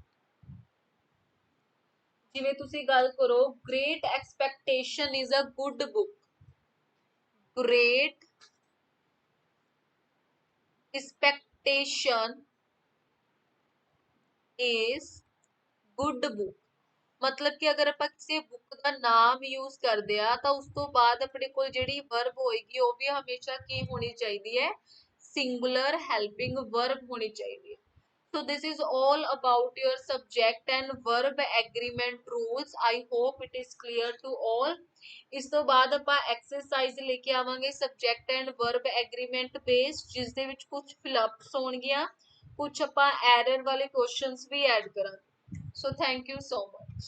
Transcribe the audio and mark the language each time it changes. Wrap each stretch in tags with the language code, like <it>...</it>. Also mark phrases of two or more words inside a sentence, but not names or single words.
<pa>ਜਿਵੇਂ ਤੁਸੀਂ ਗੱਲ ਕਰੋ,</pa> <en>Great Expectation is a good book, Great Expectation is good book.</en> <hi>मतलब कि अगर</hi> <pa>ਆਪਾਂ ਕਿਸੇ ਬੁੱਕ ਦਾ ਨਾਮ ਯੂਜ਼ ਕਰਦੇ ਆ ਤਾਂ ਉਸ ਤੋਂ ਬਾਅਦ ਆਪਣੇ ਕੋਲ ਜਿਹੜੀ ਵਰਬ ਹੋਏਗੀ ਉਹ ਵੀ ਹਮੇਸ਼ਾ ਕੀ ਹੋਣੀ ਚਾਹੀਦੀ ਹੈ,</pa> <en>singular helping verb</en> <pa>ਹੋਣੀ ਚਾਹੀਦੀ ਹੈ।</pa> <en>So this is all about your subject and verb agreement rules। I hope it is clear to all।</en> <pa>ਇਸ ਤੋਂ ਬਾਅਦ ਆਪਾਂ ਐਕਸਰਸਾਈਜ਼ ਲੈ ਕੇ ਆਵਾਂਗੇ</pa> <en>subject and verb agreement based,</en> <pa>ਜਿਸ ਦੇ ਵਿੱਚ ਕੁਝ ਫਿਲਅਪਸ ਹੋਣਗੀਆਂ, ਕੁਝ ਆਪਾਂ ਐਰਰ ਵਾਲੇ ਕੁਐਸਚਨਸ ਵੀ ਐਡ ਕਰਾਂਗੇ।</pa> <en>So thank you so much।</en>